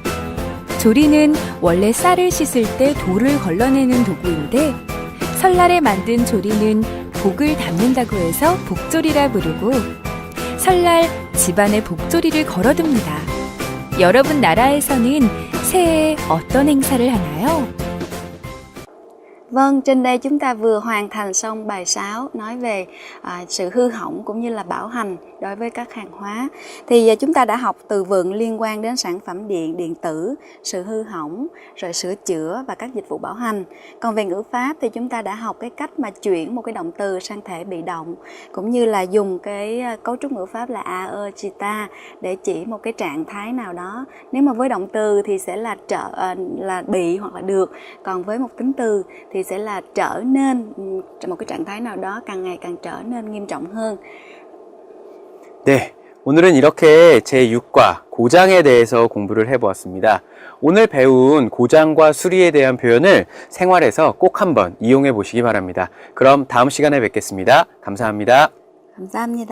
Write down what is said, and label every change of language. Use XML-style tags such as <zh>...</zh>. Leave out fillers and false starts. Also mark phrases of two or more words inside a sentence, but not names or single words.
<ko>조리는 원래 쌀을 씻을 때 돌을 걸러내는 도구인데 설날에 만든 조리는 복을 담는다고 해서 복조리라 부르고 설날 집안에 복조리를 걸어둡니다. 여러분 나라에서는 새해에 어떤 행사를 하나요?</ko> <vi>Vâng, trên đây chúng ta vừa hoàn thành xong bài 6 nói về sự hư hỏng cũng như là bảo hành đối với các hàng hóa. Thì chúng ta đã học từ vựng liên quan đến sản phẩm điện, điện tử, sự hư hỏng, rồi sửa chữa và các dịch vụ bảo hành. Còn về ngữ pháp thì chúng ta đã học cái cách mà chuyển một cái động từ sang thể bị động, cũng như là dùng cái cấu trúc ngữ pháp là a, ơ, chita để chỉ một cái trạng thái nào đó. Nếu mà với động từ thì sẽ là là bị hoặc là được, còn với một tính từ thì sẽ là trở nên một cái trạng thái nào đó càng ngày càng trở nên nghiêm trọng hơn.</vi> <ko>네, 오늘은 이렇게 제6과 고장에 대해서 공부를 해보았습니다. 오늘 배운 고장과 수리에 대한 표현을 생활에서 꼭 한번 이용해 보시기 바랍니다. 그럼 다음 시간에 뵙겠습니다. 감사합니다.</ko>